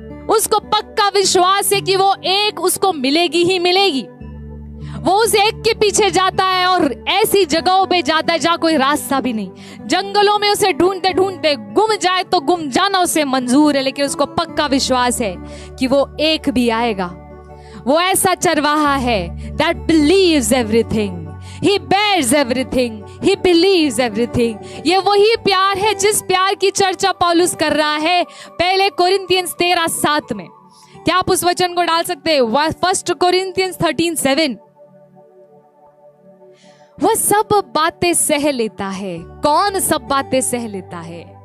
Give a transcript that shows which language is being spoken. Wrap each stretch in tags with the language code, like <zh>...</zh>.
<hi>उसको पक्का विश्वास है कि वो एक उसको मिलेगी ही मिलेगी। वो उस एक के पीछे जाता है और ऐसी जगहों पे जाता है जहाँ कोई रास्ता भी नहीं, जंगलों में उसे ढूंढते ढूंढते गुम जाए तो गुम जाना उसे मंजूर है, लेकिन उसको पक्का विश्वास है कि वो एक भी आएगा। वो ऐसा चरवाहा है</hi> <en>that believes everything, he bears everything, he believes everything।</en> <hi>ये वही प्यार है जिस प्यार की चर्चा पौलुस कर रहा है पहले कोरिन्थियंस 13:7 में। क्या आप उस वचन को डाल सकते हैं? 1 कोरिन्थियंस 13:7। वह सब बातें सह लेता है। कौन सब बातें सह लेता है?</hi>